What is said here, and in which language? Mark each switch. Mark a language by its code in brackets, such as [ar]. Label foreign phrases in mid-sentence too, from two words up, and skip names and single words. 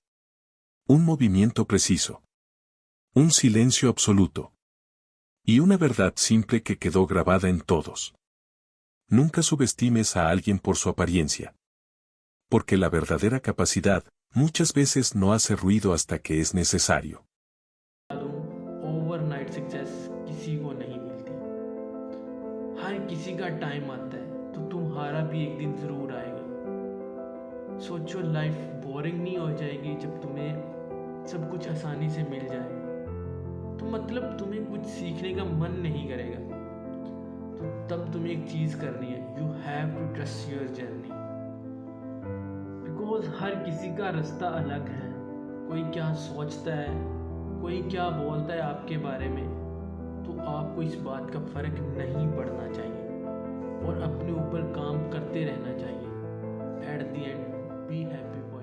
[es] Un movimiento preciso. Un silencio absoluto. Y una verdad simple que quedó grabada en todos. Nunca subestimes a alguien por su apariencia. Porque la verdadera capacidad, muchas veces no hace ruido hasta que es necesario. [en] overnight success [hi] किसी को नहीं मिलती। हर किसी का टाइम आता है, तो तुम्हारा भी एक दिन ज़रूर आएगा। सोचो [en] life boring [hi] नहीं हो जाएगी जब तुम्हें सब कुछ आसानी से मिल जाए, तो मतलब तुम्हें कुछ सीखने का मन नहीं करेगा। तो तब तुम्हें एक चीज़ करनी है, [en] you have to trust your journey. [hi] बिकॉज हर किसी का रास्ता अलग है। कोई क्या सोचता है, कोई क्या बोलता है आपके बारे में, तो आपको इस बात का फ़र्क नहीं पड़ना चाहिए और अपने ऊपर काम करते रहना चाहिए। [en] at the end be happy.